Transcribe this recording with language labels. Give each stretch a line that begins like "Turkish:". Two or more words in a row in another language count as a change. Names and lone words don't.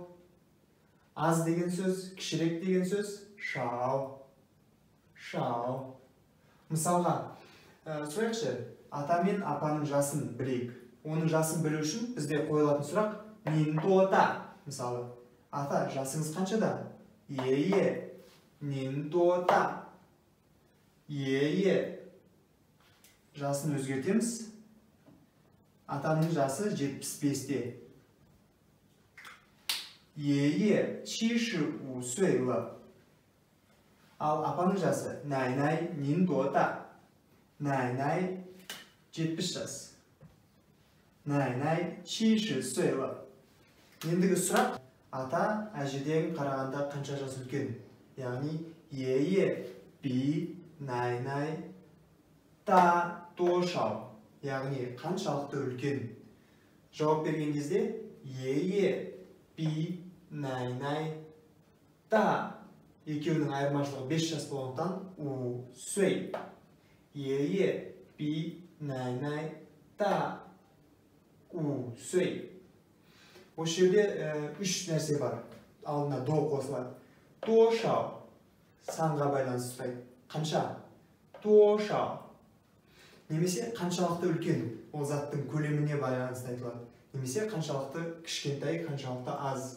Kazakh: Аз деген сөз, кішірек деген сөз шау. Шау. Мысалға, сұрайықшы. Ата мен апаның жасын білейік. Оның жасын білу үшін бізде қойылатын сұрақ
Chinese: 您多大.
Kazakh: Мысалы, ата, жасыңыз қаншада?
Chinese: 爷爷。您多大. Е-е.
Kazakh: Жасын өзгертеміз. Атаның жасы 75-те.
Chinese: 爷爷。75岁了. Ал апаның жасы 奶奶您多大.
Kazakh: Най-най 70 жас.
Chinese: 奶奶70岁了.
Kazakh: Ендігі сұрақ, ата әжеден қарағанда қанша жас үлкен? Яғни,
Chinese: 爷爷，比，奶奶, 大，多少.
Kazakh: Яғни, қаншалықты үлкен? Жауап берген кезде,
Chinese: 爷爷，比，奶奶, та. Екеуінің айырмашылығы 5 жас болғандықтан, 五，岁. 爷爷，比，奶奶，大，五, сөй.
Kazakh: Осы жерде 3 нәрсе бар. Алдына до қосылады. Тошау. Санға байланысты сұрайды. Қанша? Тошау. Немесе қаншалықты үлкен. Ол заттың көлеміне байланысты айтылады. Немесе қаншалықты кішкентай, қаншалықты аз.